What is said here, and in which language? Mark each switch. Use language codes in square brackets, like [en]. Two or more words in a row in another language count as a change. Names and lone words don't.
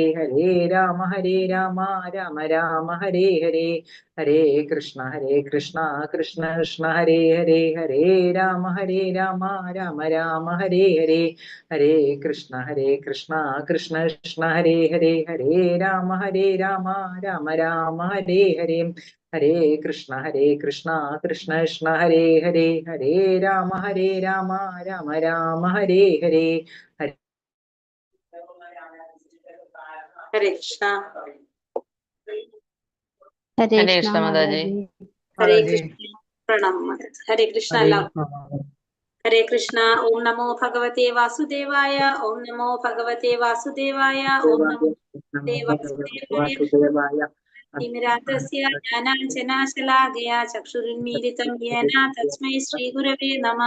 [sa] ഹരേ രാമ രാമ രാമ ഹരേ ഹരേ ഹരേ കൃഷ്ണ കൃഷ്ണ കൃഷ്ണ ഹരേ ഹരേ ഹരേ രാമ രാമ രാമ ഹരേ ഹരേ ഹരേ കൃഷ്ണ കൃഷ്ണ കൃഷ്ണ ഹരേ ഹരേ ഹരേ രാമ രാമ രാമ ഹരേ ഹരേ ഹരേ കൃഷ്ണ കൃഷ്ണ കൃഷ്ണ ഹരേ ഹരേ ഹരേ രാമ രാമ രാമ ഹരേ ഹരേ ഹരേ കൃഷ്ണ. ഹരേ കൃഷ്ണ മാതാജി. ഹരേ കൃഷ്ണ. പ്രണാമം. ഹരേ കൃഷ്ണ. ഹരേ കൃഷ്ണ. ഓം നമോ ഭഗവതേ വാസുദേവായ. ഓം നമോ ഭഗവതേ വാസുദേവായ. ഓം നമോ വാസുദേവായ. തിമിരാന്തസ്യ ജ്ഞാനാഞ്ജനാശലാകയാ ചക്ഷുരുന്മീലിതം യേന തസ്മൈ ശ്രീഗുരവേ നമഃ.